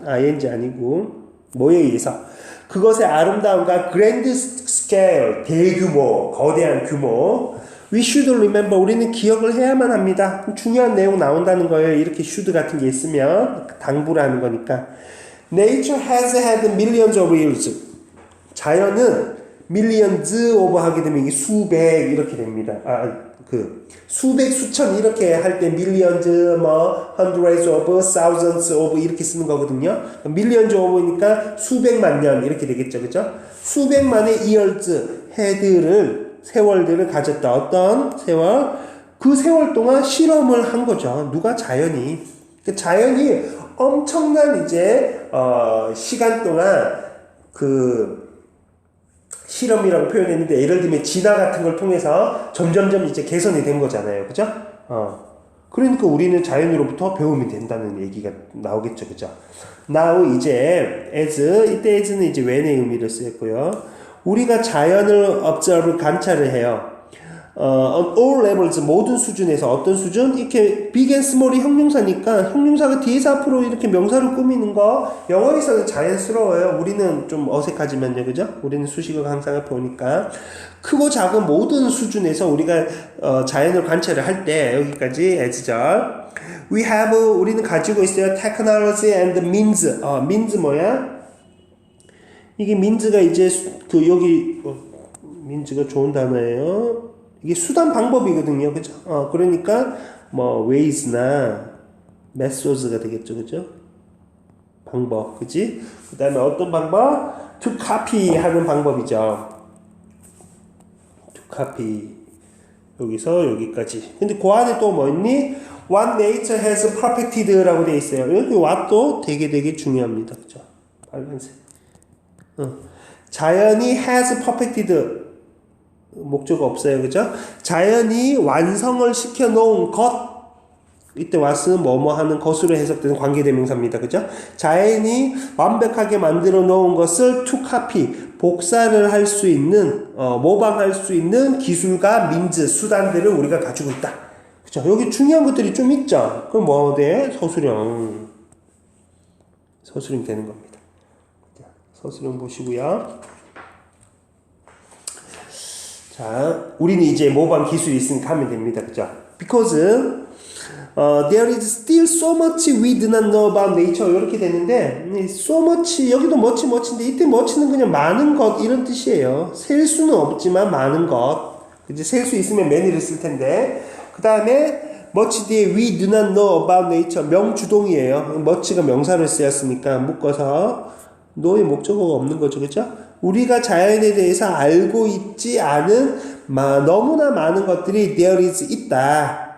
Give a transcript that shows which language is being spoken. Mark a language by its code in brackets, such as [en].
[ko] ing 아니고 뭐에 의해서 그것의 아름다움과 [en] grand scale, [ko] 대규모, 거대한 규모. [en] we should remember, [ko] 우리는 기억을 해야만 합니다. 중요한 내용 나온다는 거예요. 이렇게 should 같은 게 있으면 당부를 하는 거니까. [en] nature has had millions of years, [ko] 자연은 [en] millions of [ko] 하게 되면 이게 수백 이렇게 됩니다. 수백 수천 이렇게 할 때 millions, 뭐 hundreds of, thousands of 이렇게 쓰는 거거든요. millions of니까 수백만 년 이렇게 되겠죠, 그죠? 수백만의 years, 세월들을 가졌다. 어떤 세월? 그 세월 동안 실험을 한 거죠. 누가? 자연이. 자연이 엄청난 이제 시간 동안 실험이라고 표현했는데, 예를 들면 진화 같은 걸 통해서 점점점 이제 개선이 된 거잖아요, 그죠? 그러니까 우리는 자연으로부터 배움이 된다는 얘기가 나오겠죠, 그죠? now 이제 as, 이때 as는 이제 when의 의미를 쓰였고요. 우리가 자연을 observe, 관찰을 해요. [en] on all levels, [ko] 모든 수준에서. 어떤 수준? 이렇게 [en] big and small [ko] 이 형용사니까 형용사가 뒤에서 앞으로 이렇게 명사를 꾸미는 거 영어에서는 자연스러워요. 우리는 좀 어색하지만요, 그죠? 우리는 수식어가 항상 앞에 오니까. 크고 작은 모든 수준에서 우리가 자연을 관찰을 할 때, 여기까지 as절. 우리는 가지고 있어요. [en] technology and means. [ko] means 뭐야? 이게 민즈가 이제 그 여기 민즈가 좋은 단어예요. 이게 수단 방법이거든요, 그죠? 그러니까 뭐 ways나 methods가 되겠죠, 그죠? 방법, 그지? 그 다음에 어떤 방법? [en] to copy [ko] 하는 방법이죠. to copy. 여기서 여기까지. 근데 그 안에 또 뭐 있니? [en] What nature has perfected [ko] 라고 되어 있어요. 여기 what도 되게 중요합니다. 그죠? 빨간색. 자연이 [en] has perfected. [ko] 목적어 없어요. 그죠? 자연이 완성을 시켜 놓은 것. 이때 what은 뭐뭐 하는 것으로 해석되는 관계대명사입니다. 그죠? 자연이 완벽하게 만들어 놓은 것을 [en] to copy, [ko] 복사를 할 수 있는, 모방할 수 있는 기술과 민즈, 수단들을 우리가 가지고 있다. 그죠? 여기 중요한 것들이 좀 있죠? 그럼 뭐 돼? 서술형. 서술형 되는 겁니다. 서술형 보시고요. 자, 우리는 이제 모방 기술이 있으니까 하면 됩니다. 그죠? [en] Because there is still so much we do not know about nature [ko] 이렇게 되는데 [en] so much 여기도 much인데 이때 much는 [ko] 그냥 많은 것 이런 뜻이에요. 셀 수는 없지만 많은 것. 이제 셀 수 있으면 many를 쓸 텐데 그 다음에 much 뒤에 [en] we do not know about nature [ko] 명주동이에요. much가 명사를 쓰였으니까 묶어서 know의 목적어가 없는 거죠, 그죠? 우리가 자연에 대해서 알고 있지 않은 너무나 많은 것들이 there is 있다.